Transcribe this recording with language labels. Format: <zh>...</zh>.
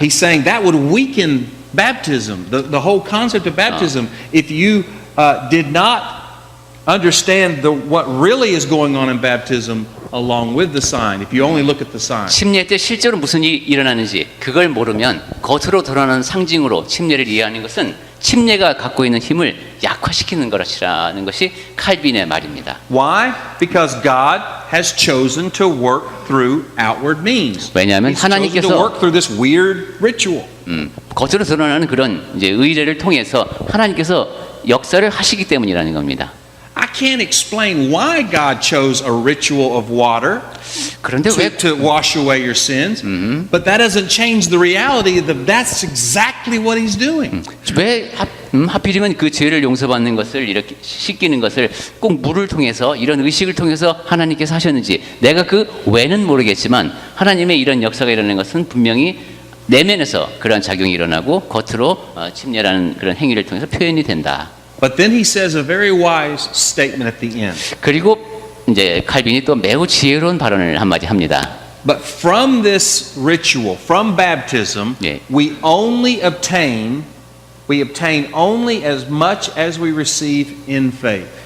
<en>He's saying that would weaken baptism, the whole concept of baptism, if you did not understand what really is going on in baptism along with the sign, if you only look at the sign.</en> <ko>침례 때 실제로 무슨 일이 일어나는지 그걸 모르면 겉으로 드러나는 상징으로 침례를 이해하는 것은 침례가 갖고 있는 힘을 약화시키는 것이라는 것이 칼빈의 말입니다.</ko> <en>Why? Because God has chosen to work through outward means.</en> <ko>왜냐하면</ko> <en>He's chosen to</en> <ko>하나님께서</ko> <en>work through this weird ritual.</en> <ko>겉으로 드러나는 그런 이제 의례를 통해서 하나님께서 역사를 하시기 때문이라는 겁니다.</ko> <en>I can't explain why God chose a ritual of water</en> <ko>그런데 왜</ko> <en>to wash away your sins, but that doesn't change the reality that that's exactly what He's doing.</en> <ko>왜 하필이면 그 죄를 용서받는 것을 이렇게 씻기는 것을 꼭 물을 통해서 이런 의식을 통해서 하나님께서 하셨는지 내가 그 왜는 모르겠지만 하나님의 이런 역사가 일어나는 것은 분명히 내면에서 그런 작용이 일어나고 겉으로 침례라는 그런 행위를 통해서 표현이 된다.</ko> <en>But then he says a very wise statement at the end.</en> <ko>그리고 이제 칼빈이 또 매우 지혜로운 발언을 한마디 합니다.</ko> <en>But from this ritual, from baptism,</en> <ko>예.</ko> <en>we obtain only as much as we receive in faith.</en>